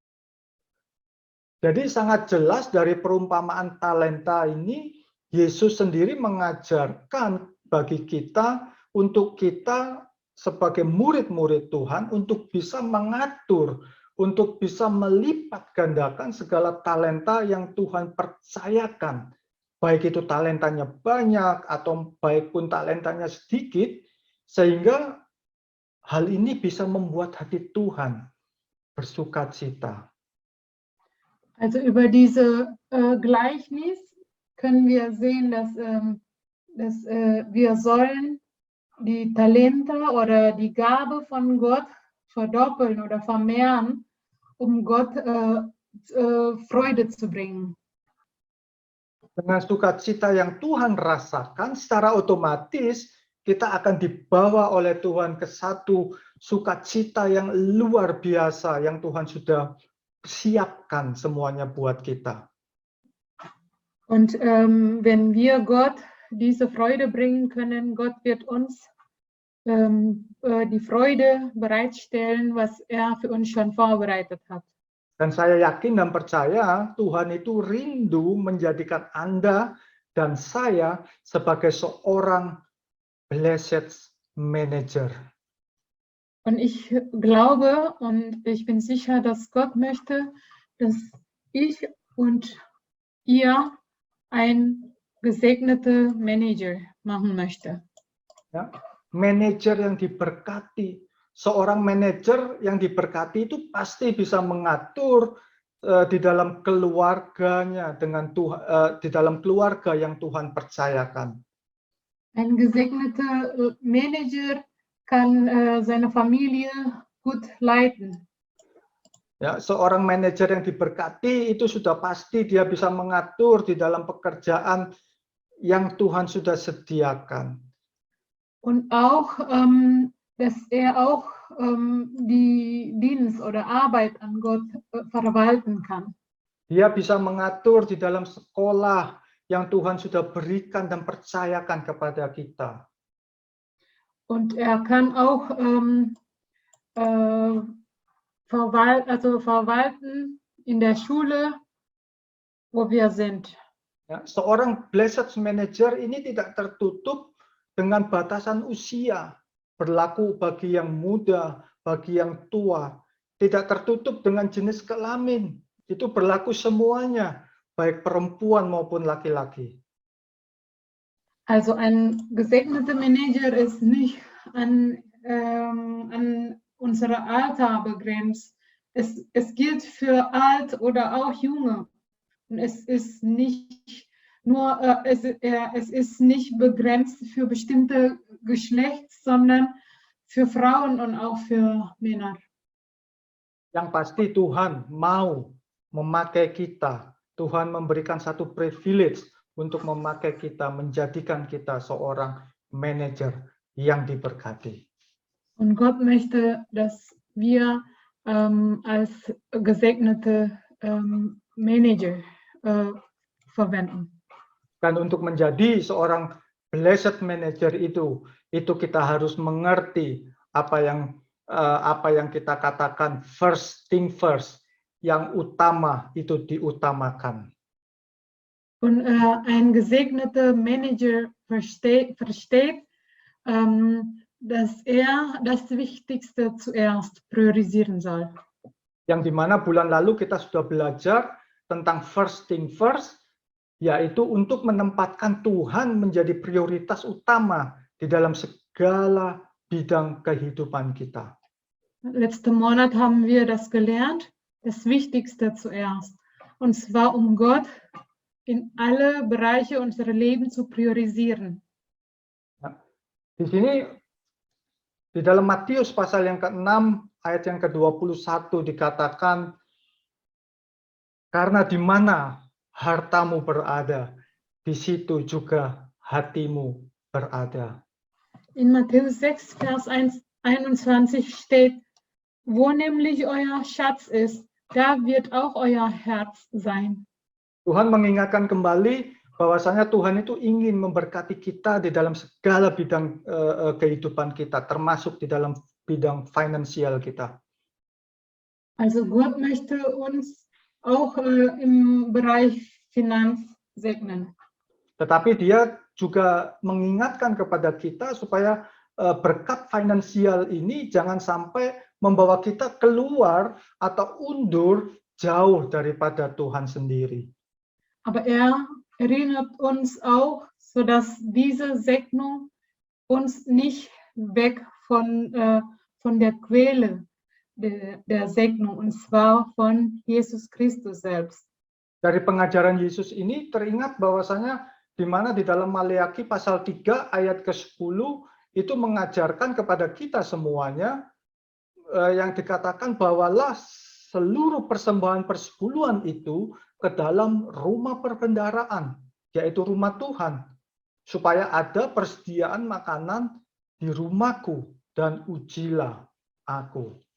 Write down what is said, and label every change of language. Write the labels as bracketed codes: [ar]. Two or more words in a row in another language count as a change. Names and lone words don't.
[id] Jadi sangat jelas dari perumpamaan talenta ini, Yesus sendiri mengajarkan bagi kita untuk kita sebagai murid-murid Tuhan untuk bisa mengatur, untuk bisa melipat gandakan segala talenta yang Tuhan percayakan. Baik itu talentanya banyak atau baik pun talentanya sedikit, sehingga hal ini bisa membuat hati Tuhan bersukacita. [de] Also über diese Gleichnis können wir sehen, dass wir sollen die Talente oder die Gabe von Gott verdoppeln oder vermehren, um Gott Freude zu bringen. [id] Dengan sukacita yang Tuhan rasakan, secara otomatis kita akan dibawa oleh Tuhan ke satu sukacita yang luar biasa yang Tuhan sudah siapkan semuanya buat kita. [de] Und wenn wir Gott diese Freude bringen können, Gott wird uns die Freude bereitstellen, was er für uns schon vorbereitet hat. [id] Dan saya yakin dan percaya Tuhan itu rindu menjadikan Anda dan saya sebagai seorang [en] blessed manager. [de] Und ich glaube und ich bin sicher, dass Gott möchte, dass ich und ihr ein gesegnete Manager machen möchte. [id] Ya, manajer yang diberkati. Seorang manajer yang diberkati itu pasti bisa mengatur di dalam keluarganya dengan Tuhan, di dalam keluarga yang Tuhan percayakan. [de] Ein gesegneter Manager kann seine Familie gut leiten. [id] Ya, seorang manajer yang diberkati itu sudah pasti dia bisa mengatur di dalam pekerjaan yang Tuhan sudah sediakan. [de] Und auch, dass er auch die Dienst oder Arbeit an Gott verwalten kann. [id] Dia bisa mengatur di dalam sekolah yang Tuhan sudah berikan dan percayakan kepada kita. [de] Und er kann auch verwalten in der Schule, wo wir sind. [id] Ya, seorang [en] blessed manager [id] ini tidak tertutup dengan batasan usia, berlaku bagi yang muda, bagi yang tua, tidak tertutup dengan jenis kelamin, itu berlaku semuanya, baik perempuan maupun laki-laki. [de] Also ein gesegneter Manager ist nicht an unsere Alter begrenzt. Es gilt für alt oder auch junge. Und es ist nicht nur, es ist nicht begrenzt für bestimmte Geschlechts, sondern für Frauen und auch für Männer. [id] Yang pasti Tuhan mau memakai kita. Tuhan memberikan satu privilege untuk memakai kita, menjadikan kita seorang manajer yang diberkati. [de] Und Gott möchte, dass wir als gesegnete Manager verwenden. [id] Dan untuk menjadi seorang [en] blessed manager [id] itu kita harus mengerti apa yang kita katakan [en] first thing first, [id] yang utama itu diutamakan. [de] Und ein gesegneter Manager versteht, dass er das Wichtigste zuerst priorisieren soll. [id] Yang dimana bulan lalu kita sudah belajar tentang [en] first thing first, [id] yaitu untuk menempatkan Tuhan menjadi prioritas utama di dalam segala bidang kehidupan kita. [de] Letzten Monat haben wir das gelernt, das Wichtigste zuerst. Und zwar um Gott in alle Bereiche unseres Lebens zu priorisieren. [id] Nah, di sini, di dalam Matius pasal yang ke-6, ayat yang ke-21 dikatakan, karena di mana hartamu berada, di situ juga hatimu berada. [de] In Matthäus 6, Vers 21 steht, wo nämlich euer Schatz ist, da wird auch euer Herz sein. [id] Tuhan mengingatkan kembali bahwasanya Tuhan itu ingin memberkati kita di dalam segala bidang kehidupan kita, termasuk di dalam bidang finansial kita. [de] Also Gott möchte uns auch im Bereich Finanz segnen. [id] Tetapi Dia juga mengingatkan kepada kita supaya berkat finansial ini jangan sampai membawa kita keluar atau undur jauh daripada Tuhan sendiri. [de] Aber er erinnert uns auch, sodass diese Segnung uns nicht weg von der Quelle der Segnung, und zwar von Jesus Christus selbst. [id] Dari pengajaran Yesus ini teringat bahwasanya di mana di dalam Maleakhi pasal 3 ayat ke-10 itu mengajarkan kepada kita semuanya yang dikatakan bawalah seluruh persembahan persepuluhan itu ke dalam rumah perbendaharaan, yaitu rumah Tuhan, supaya ada persediaan makanan di rumahku dan ujilah aku.